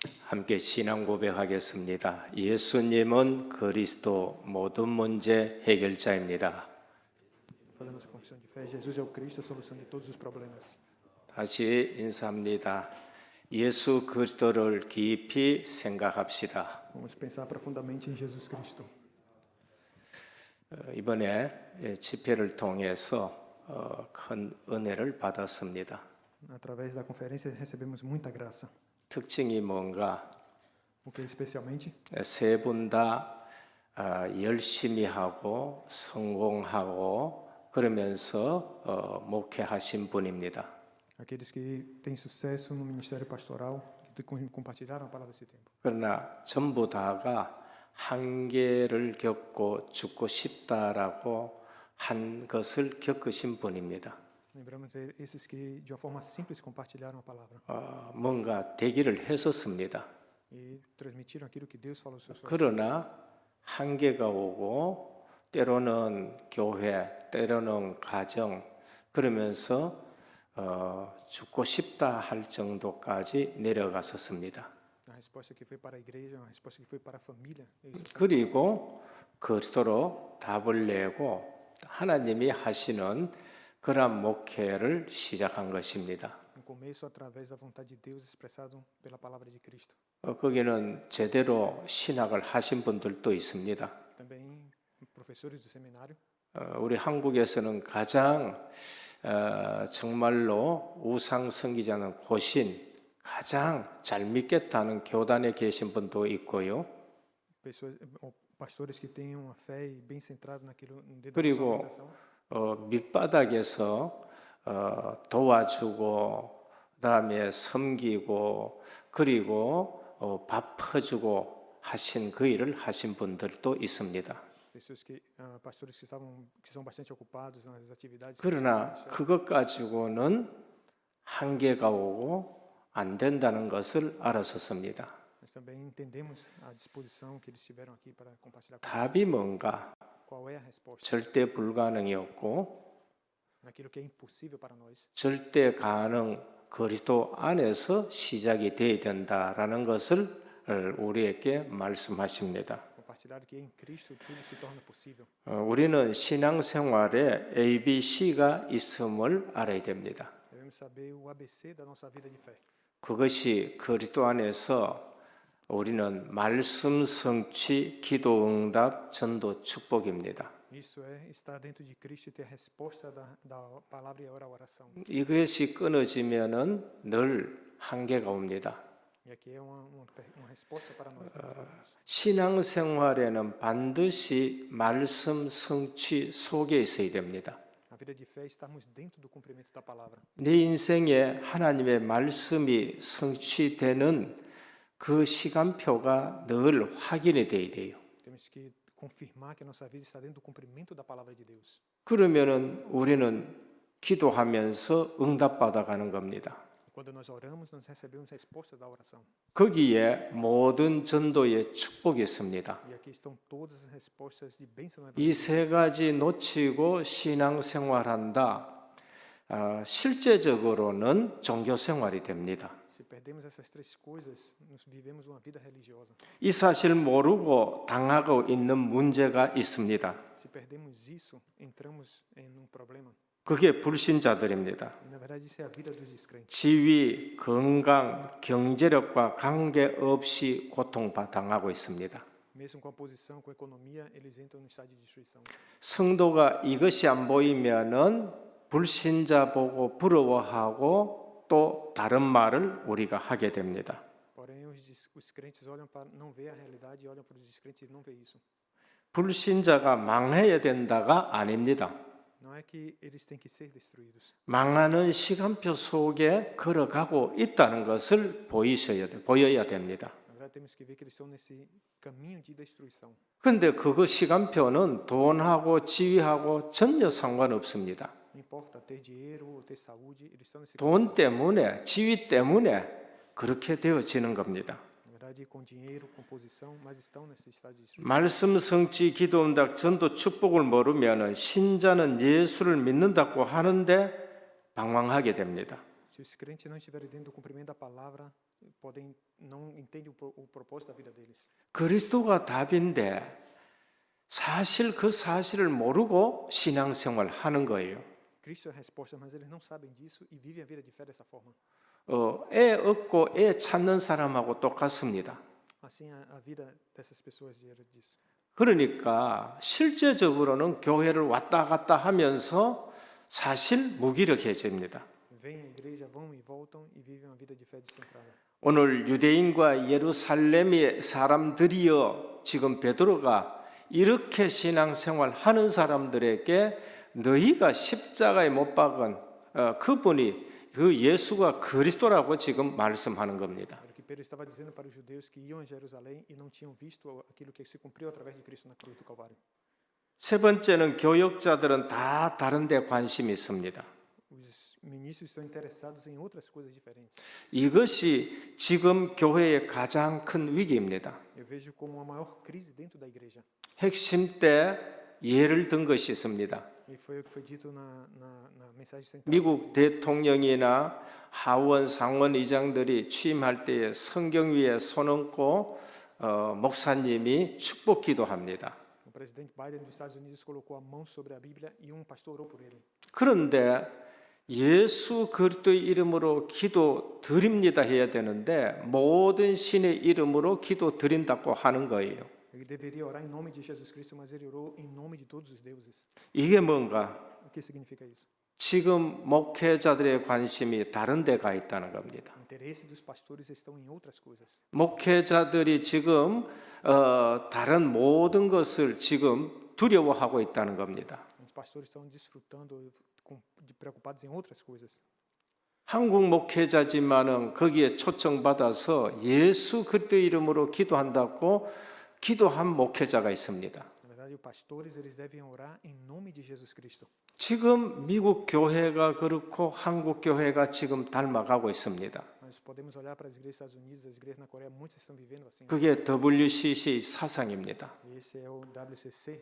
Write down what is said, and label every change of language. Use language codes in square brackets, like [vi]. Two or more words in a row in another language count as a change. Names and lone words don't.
[ko] 함께 신앙 고백하겠습니다. 예수님은 그리스도 모든 문제 해결자입니다. [pt] Fazendo essa confissão de fé, Jesus é o Cristo, a solução de todos os problemas. [ko] 다시 인사합니다. 예수 그리스도를 깊이 생각합시다. [pt] Vamos pensar profundamente em Jesus Cristo. [ko] 이번에 집회를 통해서 큰 은혜를 받았습니다. [pt] Através da conferência recebemos muita graça. [ko] 특징이 뭔가 [pt] O que especialmente [ko] 세 분 다 열심히 하고 성공하고 그러면서 목회하신 분입니다. [pt] aqueles que têm sucesso no ministério pastoral, que compartilharam a palavra esse tempo. [ko] 그러나 전부 다가 한계를 겪고 죽고 싶다라고 한 것을 겪으신 분입니다. [pt] Lembramos esses que de uma forma simples compartilharam a palavra [ko] 뭔가 되기를 했었습니다. [pt] e transmitiram aquilo que Deus falou sobre. [ko] 그러나 한계가 오고 때로는 교회, 때로는 가정 그러면서 죽고 싶다 할 정도까지 내려갔었습니다. [pt] A resposta que foi para a igreja, a resposta que foi para a família. [ko] 그리고 그리스도로 답을 내고 하나님이 하시는 그러한 목회를 시작한 것입니다. [pt] No começo, através da vontade de Deus expressado pela palavra de Cristo. [ko] 거기는 제대로 신학을 하신 분들도 있습니다. [pt] Também professores do seminário. [ko] 우리 한국에서는 가장 정말로 우상 섬기자는 고신 가장 잘 믿겠다는 교단에 계신 분도 있고요. [pt] Pessoas, pastores que têm uma fé bem centrada naquilo dentro da sua [ko] 그리고 [pt] organização. [ko] 밑바닥에서 도와주고 그다음에 섬기고 그리고 밥 퍼주고 하신 그 일을 하신 분들도 있습니다. [pt] Pessoas que pastores que são bastante ocupados nas atividades. [ko] 그러나 그것 가지고는 한계가 오고 안 된다는 것을 알았었습니다. [pt] Nós também entendemos a disposição que eles tiveram aqui para compartilhar. [ko] 답이 뭔가? [pt] Qual é a resposta? [ko] 절대 불가능이었고 [pt] Naquilo que é impossível para nós. [ko] 절대 가능 그리스도 안에서 시작이 돼야 된다라는 것을 우리에게 말씀하십니다. [pt] Compartilhar que em Cristo tudo se torna possível. [ko] 우리는 신앙생활에 ABC가 있음을 알아야 됩니다. [pt] Devemos saber o ABC da nossa vida de fé. [ko] 그것이 그리스도 안에서 우리는 말씀 성취, 기도 응답, 전도 축복입니다. [pt] Isso é estar dentro de Cristo e ter a resposta da palavra e a oração. [ko] 이것이 끊어지면은 늘 한계가 옵니다. [pt] E aqui é uma resposta para nós. [ko] 신앙생활에는 반드시 말씀 성취 속에 있어야 됩니다. [pt] A vida de fé é estarmos dentro do cumprimento da palavra. [ko] 내 인생에 하나님의 말씀이 성취되는 그 시간표가 늘 확인이 돼야 돼요. [pt] Temos que confirmar que a nossa vida está dentro do cumprimento da palavra de Deus. [ko] 그러면은 우리는 기도하면서 응답받아 가는 겁니다. [pt] Quando nós oramos, nós recebemos a resposta da oração. [ko] 거기에 모든 전도의 축복이 있습니다. [pt] E aqui estão todas as respostas de bênção na vida. [ko] 이 세 가지 놓치고 신앙생활한다. 실제적으로는 종교생활이 됩니다. [pt] Se perdemos essas três coisas, nós vivemos uma vida religiosa. [ko] 이 사실 모르고 당하고 있는 문제가 있습니다. [pt] Se perdemos isso, entramos em um problema. [ko] 그게 불신자들입니다. [pt] E na verdade isso é a vida dos descrentes. [ko] 지위, 건강, 경제력과 관계없이 고통당하고 있습니다. [pt] Mesmo com a posição, com a economia, eles entram no estado de destruição. [ko] 성도가 이것이 안 보이면은 불신자 보고 부러워하고 또 다른 말을 우리가 하게 됩니다. [pt] Porém, os crentes olham para não ver a realidade e olham para os descrentes e não vê isso. [ko] 불신자가 망해야 된다가 아닙니다. [pt] Não é que eles têm que ser destruídos. [ko] 망하는 시간표 속에 걸어가고 있다는 것을 보여야 됩니다. [pt] Na verdade, temos que ver que eles estão nesse caminho de destruição. [ko] 그런데 그거 시간표는 돈하고 지위하고 전혀 상관없습니다. [pt] Não importa ter dinheiro ou ter saúde, eles estão nesse [ko] 돈 때문에, 지위 때문에 그렇게 되어지는 겁니다. [pt] Na verdade, com dinheiro, com posição, mas estão nesse estado de destruição. [ko] 말씀 성취, 기도 응답, 전도 축복을 모르면 신자는 예수를 믿는다고 하는데 방황하게 됩니다. [pt] Se os crentes não estiverem dentro do cumprimento da palavra, não entendem o propósito da vida deles. [ko] 그리스도가 답인데 사실 그 사실을 모르고 신앙생활 하는 거예요. [pt] Cristo é a resposta, mas eles não sabem disso e vivem a vida de fé dessa forma. [ko] 애 얻고 애 찾는 사람하고 똑같습니다. [pt] Assim, a vida dessas pessoas gera disso. [ko] 그러니까 실제적으로는 교회를 왔다 갔다 하면서 사실 무기력해집니다. [pt] Vêm à igreja, vão e voltam e vivem uma vida de fé descentrada. [ko] 오늘 유대인과 예루살렘의 사람들이여 지금 베드로가 이렇게 신앙생활 하는 사람들에게 너희가 십자가에 못 박은 그분이 그 예수가 그리스도라고 지금 말씀하는 겁니다. [pt] Era o que Pedro estava dizendo para os judeus que iam a Jerusalém e não tinham visto aquilo que se cumpriu através de Cristo na cruz do Calvário. [ko] 세 번째는 교역자들은 다 다른 데 관심이 있습니다. [pt] Os ministros estão interessados em outras coisas diferentes. [ko] 이것이 지금 교회의 가장 큰 위기입니다. [pt] Eu vejo como a maior crise dentro da igreja. [ko] 핵심 때 예를 든 것이 있습니다. [pt] E foi o que foi dito na mensagem central. [ko] 미국 대통령이나 하원 상원 의장들이 취임할 때에 성경 위에 손 얹고 목사님이 축복 기도합니다. [pt] O presidente Biden dos Estados Unidos colocou a mão sobre a Bíblia e pastor orou por ele. [ko] 그런데 예수 그리스도의 이름으로 기도 드립니다 해야 되는데 모든 신의 이름으로 기도 드린다고 하는 거예요. [pt] Ele deveria orar em nome de Jesus Cristo, mas ele orou em nome de todos os deuses. [ko] 이게 뭔가? [pt] O que significa isso? [ko] 지금 목회자들의 관심이 다른 데 가 있다는 겁니다. [pt] O interesse dos pastores estão em outras coisas. [ko] 목회자들이 지금 다른 모든 것을 지금 두려워하고 있다는 겁니다. [pt] Os pastores estão desfrutando, preocupados em outras coisas. [ko] 한국 목회자지만은 거기에 초청받아서 예수 그리스도 이름으로 기도한다고 기도한 목회자가 있습니다. [pt] Na verdade, os pastores eles devem orar em nome de Jesus Cristo. [ko] 지금 미국 교회가 그렇고 한국 교회가 지금 닮아가고 있습니다. [pt] Nós podemos olhar para as igrejas dos Estados Unidos, as igrejas na Coreia, muitas estão vivendo assim. [ko] 그게 WCC 사상입니다. [pt] Esse é o WCC.